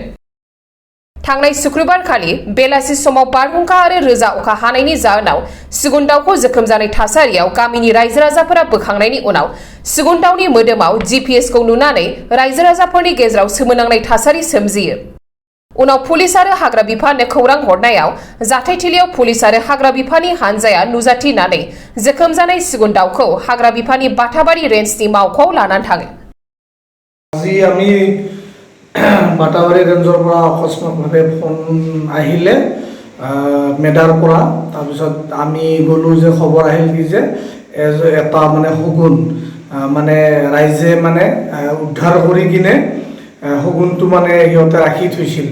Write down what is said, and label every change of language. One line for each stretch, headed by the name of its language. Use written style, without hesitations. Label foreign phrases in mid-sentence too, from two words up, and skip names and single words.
Bodo: थांनाय शुक्रबार खालि बेलासि समाव बारहुंखा आरो रोजा अखा हानायनि जाहोनाव सिगुन दाउखौ जोखोम जानाय थासारियाव गामिनि रायजो राजाफोरा बोखांनायनि उनाव सिगुन दाउनि मोदोमाव GPS खौ नुनानै रायजो राजाफोरनि गेजेराव सोमोनांनाय थासारि सोमजियो। उनाव पुलिस आरो हाग्रा बिफाननो खौरां हरनायाव जाथायथिलियाव पुलिस आरो हाग्रा बिफाननि हानजाया नुजाथिनानै जोखोम जानाय सिगुन दाउखौ हाग्रा बिफाननि बाथाबारि रेन्जनि मावख'आव लानानै थाङो।
Assamese: আজি আমি বাটাবাৰী ৰেঞ্জৰ পৰা অকস্মাতভাৱে ফোন আহিলে মেডাৰ পৰা, তাৰপিছত আমি গ'লোঁ যে খবৰ আহিল কি যে এটা মানে শগুন মানে ৰাইজে মানে উদ্ধাৰ কৰি কিনে শগুনটো মানে সিহঁতে ৰাখি থৈছিলে।